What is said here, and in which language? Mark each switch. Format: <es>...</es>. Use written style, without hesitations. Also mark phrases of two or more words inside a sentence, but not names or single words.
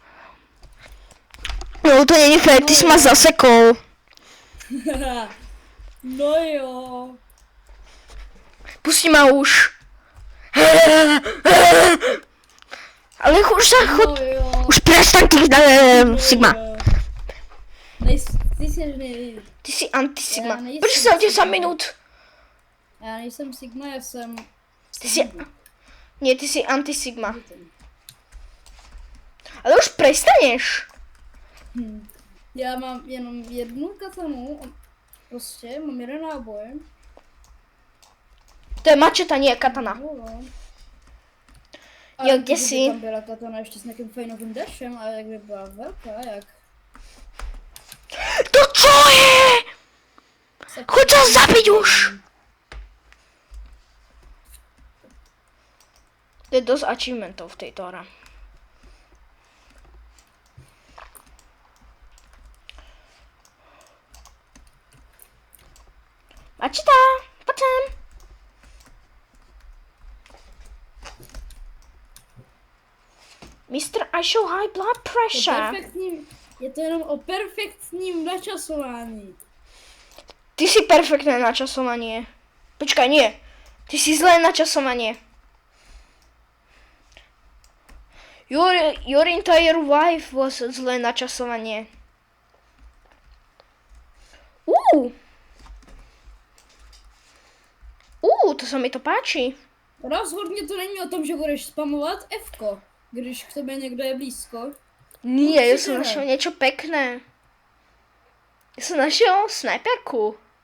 <sk>No to nie je fér, ty si ma zasekol.</sk> <cs>No jo.</cs> <sk>Pusti ma už. Ale už sa chod...</sk> <cs>No jo.</cs> <sk>Už prestaň ty, Sigma.</sk> <cs>Ty jsi nej...</cs> <sk>Ty si anti-Sigma.</sk> <cs>Já nejsem Proč jsem 10 Sigma. minut? Já nejsem Sigma, já jsem...</cs> <sk>Ty si... Nie, ty si anti-Sigma. Ale už prestaneš.</sk> <cs>Já mám jenom jednu katanu, prostě mám jeden náboj.</cs> <sk>To je mačeta, nie katana.</sk> <cs>Jo, kde jsi? Tam byla katana ještě s nějakým fajnovým dashem, ale jak by byla velká, jak...</cs> <sk>To čo je? Choď sa zabiť už! To je dosť achievementov v tejto hre. Mačeta, poď sem.</sk> <en>Mr. I show high blood pressure.</en> <cs>Je to jenom o perfektním načasování.</cs> <sk>Ty si perfektné načasovanie. Počkaj, nie. Ty si zlé načasovanie.</sk> <en>Your entire life was</en> <sk>zlé načasovanie. To sa mi to páči.</sk> <cs>Rozhodně to není o tom, že budeš spamovat F-ko, když k tebe někdo je blízko.</cs> <sk>Nie, ja som našiel niečo pekné. Ja som našiel snajperku.</sk>